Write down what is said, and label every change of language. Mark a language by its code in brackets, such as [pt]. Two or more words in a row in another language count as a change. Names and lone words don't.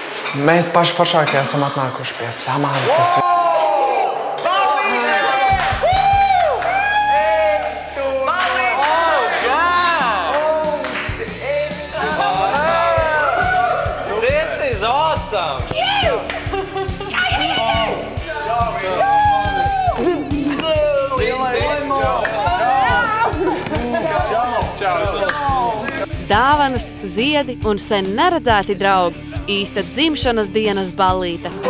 [lv] Mēs paši foršākie esam atnākuši pie Samantas. [en] This is awesome! [lv] Dāvanas, ziedi un sen neredzēti draugi. Īsta dzimšanas dienas ballīte.